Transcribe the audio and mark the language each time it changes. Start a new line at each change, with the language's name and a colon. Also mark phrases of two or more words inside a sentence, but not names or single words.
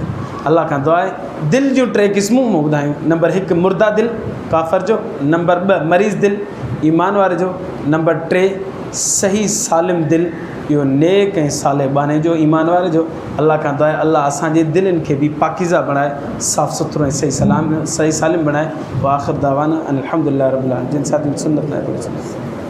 Sindhi: अलाह खां दुआ आहे दिलि जूं 3 क़िस्मूं मूं ॿुधायूं। नंबर 1 मुर्दा दिलि काफ़र जो, नंबर 2 मरीज़ दिलि ईमान वारे जो, नंबर 3 सही सालिम दिलि, इहो नेक ऐं साले बाने जो, ईमान वारे जो। अलाह खां दुआ आहे अलाह असांजे दिलनि खे बि पाकीज़ा बणाए, साफ़ सुथरो ऐं सही सालिम बणाए।
Arabic: وآخر دعوانا أن الحمد لله رب العالمين.
Sindhi: जिन साथियुनि सुन्नत लाइ